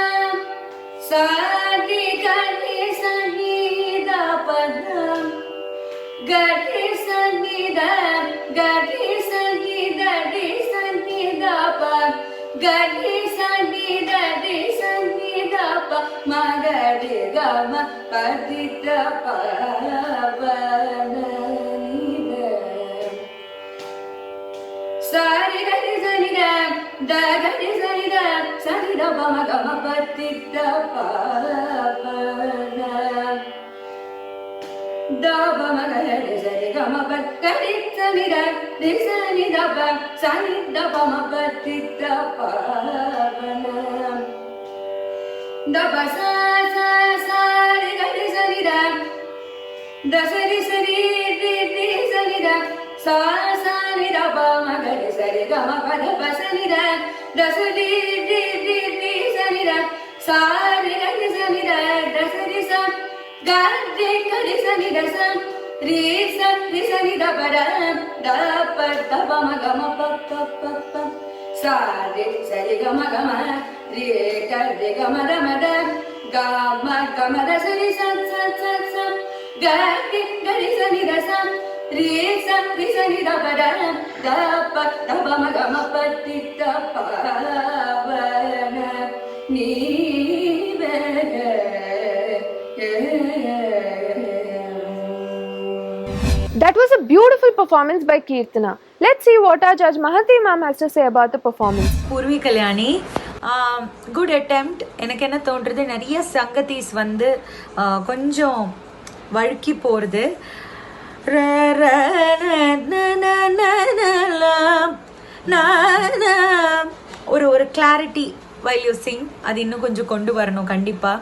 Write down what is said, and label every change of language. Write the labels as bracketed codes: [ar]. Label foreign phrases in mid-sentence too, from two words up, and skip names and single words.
[en] सादि गति सन्निध पदम गति सन्निध गति सन्निध रि सन्निध प गति सन्निध रि सन्निध प मगरि गम पतित पावन सारि गरि सनि ग द गरि सनि द सनि द प म गम पतित पावन द प म गरि सरि ग म प गरि सनि द रि सनि द प सनि द प म पतित पावन द प स स सारि गरि सनि द द सरि सरि रि रि सनि द सा सा नि द प म गरि सरि ग म प द प सनि द द सरि रि रि रि सनि द सा रि गरि सनि द द सरि स ग रि गरि सनि द स रि सनि द प द द प द प म ग म प प प प सा रि सरि ग म रि ग रि ग म द ग म द सरि स स स स ग रि गरि सनि द स रि सनि द प द द प द प म ग म पतित पावन नीवे That was a beautiful performance by Kirtana. Let's see what our judge Mahanti ma'am has to say about the performance. [ta] பூர்வி கல்யாணி [en] good attempt. [ta] எனக்கு என்ன தோன்றுறது, நிறைய சங்கத்தீஸ் வந்து கொஞ்சம் வழுக்கி போகிறது. ஒரு கிளாரிட்டி [en] while you sing, [ta] அது இன்னும் கொஞ்சம் கொண்டு வரணும் கண்டிப்பாக.